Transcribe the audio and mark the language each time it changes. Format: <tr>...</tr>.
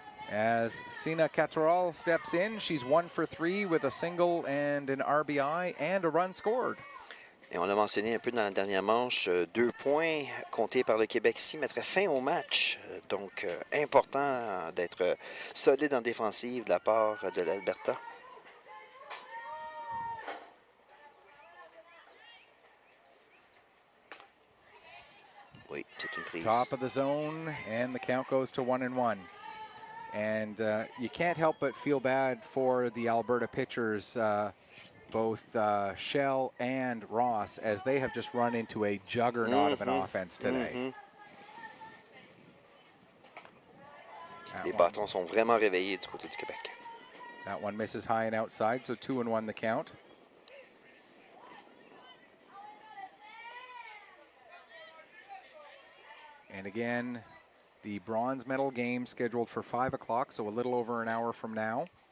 <en>As Sina Catterall steps in, she's 1 for 3 with a single and an RBI and a run scored.</en> <fr>Et on l'a mentionné un peu dans la dernière manche, 2 points comptés par le Québec ici mettraient fin au match. Donc, important d'être solide en défensive de la part de l'Alberta. Oui, c'est une prise.</fr> <en>Top of the zone, and the count goes to 1-1. And you can't help but feel bad for the Alberta pitchers, both Shell and Ross, as they have just run into a juggernaut of an offense today.</en> <fr>Les bâtons sont vraiment réveillés du côté du Québec.</fr> <en>That one misses high and outside, so 2-1 the count. And again, the bronze medal game scheduled for 5 o'clock, so a little over an hour from now.</en>